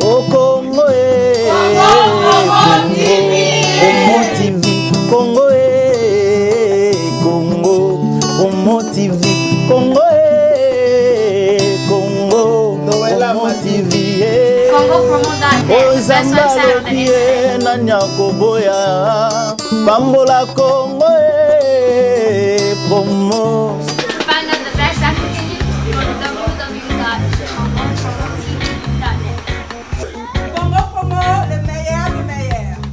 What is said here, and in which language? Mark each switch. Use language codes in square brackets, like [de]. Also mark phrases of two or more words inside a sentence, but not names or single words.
[fr] Au Congo, Congo TV, Congo, Congo, Congo TV, Congo, Congo, Congo TV. [en] Congo promo.net, best website on the internet. Nanyakoboya, Bambola Congo, promo. Find out the best African news on www.congopromotv.net. [fr] Congo Promo, le meilleur du meilleur.